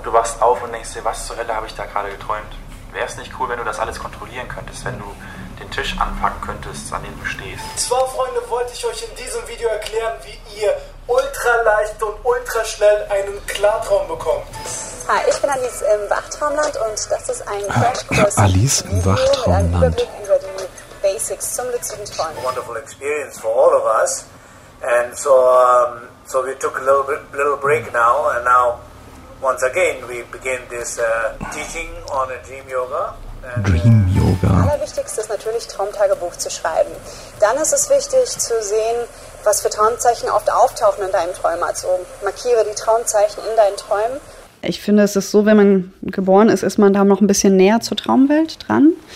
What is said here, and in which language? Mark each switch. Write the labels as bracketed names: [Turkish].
[German] Du wachst auf und denkst dir, was zur Hölle habe ich da gerade geträumt? Wäre es nicht cool, wenn du das alles kontrollieren könntest, wenn du den Tisch anpacken könntest, an dem du stehst? Zwei Freunde, wollte ich euch in diesem Video erklären, wie ihr ultraleicht und ultraschnell einen Klartraum bekommt. Hi, ich bin Alice im Wachtraumland und das ist ein Crashkurs. Alice im Wachtraumland. Über die Basics zum luziden Träumen. [English] A wonderful experience for all of us. And so we took a little break now, and now once again we begin this teaching on a dream yoga. Dream Yoga. [German] Das Allerwichtigste ist natürlich, Traumtagebuch zu schreiben. Dann ist es wichtig zu sehen, was für Traumzeichen oft auftauchen in deinem Träumen. Also markiere die Traumzeichen in deinen Träumen. Ich finde, es ist so, wenn man geboren ist, ist man da noch ein bisschen näher zur Traumwelt dran.